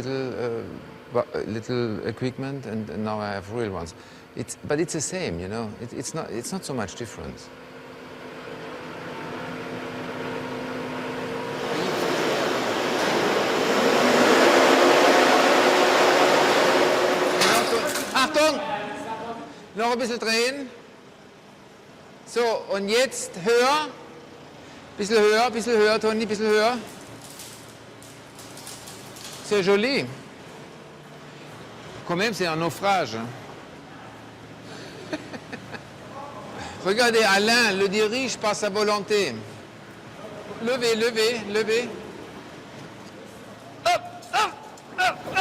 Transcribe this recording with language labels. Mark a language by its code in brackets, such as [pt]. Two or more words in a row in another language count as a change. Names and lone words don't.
[en] equipment, and now I have real ones. But it's the same, you know. It's not so much difference. [de] Achtung! Noch ein bisschen drehen. So, und jetzt höher. Bisschen höher, Toni, bisschen höher. [fr] C'est joli. Quand même, c'est un naufrage. Regardez, Alain le dirige par sa volonté. Levez, levez, levez. Hop, hop, hop, hop.